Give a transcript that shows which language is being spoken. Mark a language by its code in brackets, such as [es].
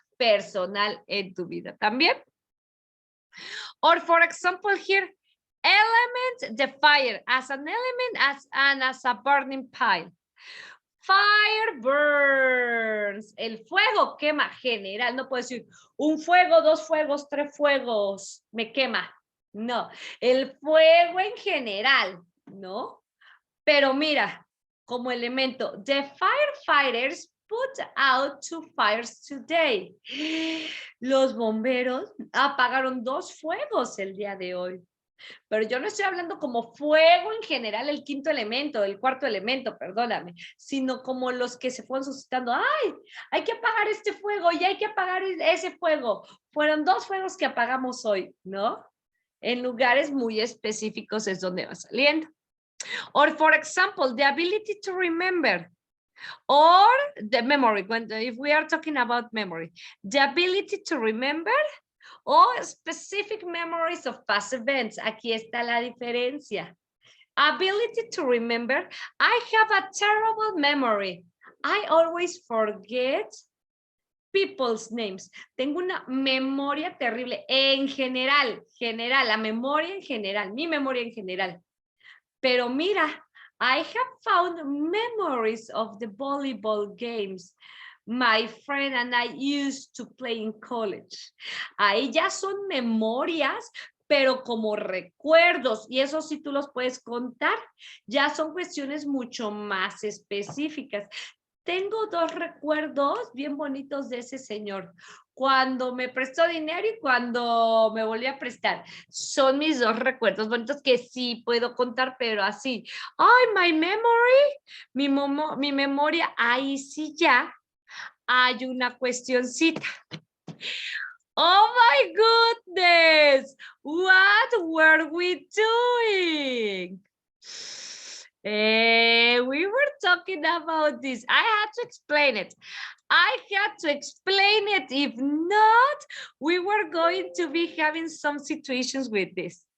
[es] personal en tu vida también. [en] Or for example here, element, the fire, as an element as a burning pile. Fire burns. [es] El fuego quema general. No puedo decir un fuego, dos fuegos, tres fuegos. Me quema. No. El fuego en general, ¿no? Pero mira, como elemento, [en] the firefighters put out 2 fires today. [es] Los bomberos apagaron 2 fuegos el día de hoy. Pero yo no estoy hablando como fuego en general, el quinto elemento, el cuarto elemento, perdóname, sino como los que se fueron suscitando. ¡Ay! Hay que apagar este fuego y hay que apagar ese fuego. Fueron 2 fuegos que apagamos hoy, ¿no? En lugares muy específicos es donde va saliendo. [en] Or, for example, the ability to remember. Or the memory, if we are talking about memory, the ability to remember or specific memories of past events. [es] Aquí está la diferencia. [en] Ability to remember. I have a terrible memory. I always forget people's names. [es] Tengo una memoria terrible en general, la memoria en general, mi memoria en general. Pero mira, [en] I have found memories of the volleyball games my friend and I used to play in college. [es] Ahí ya son memorias, pero como recuerdos, y eso sí tú los puedes contar, ya son cuestiones mucho más específicas. Tengo 2 recuerdos bien bonitos de ese señor. Cuando me prestó dinero y cuando me volvió a prestar. Son mis 2 recuerdos bonitos que sí puedo contar, pero así. Ay, [en] my memory, [es] mi memoria, ahí sí ya hay una cuestioncita. [en] Oh my goodness, what were we doing? We were talking about this. I had to explain it. If not, we were going to be having some situations with this.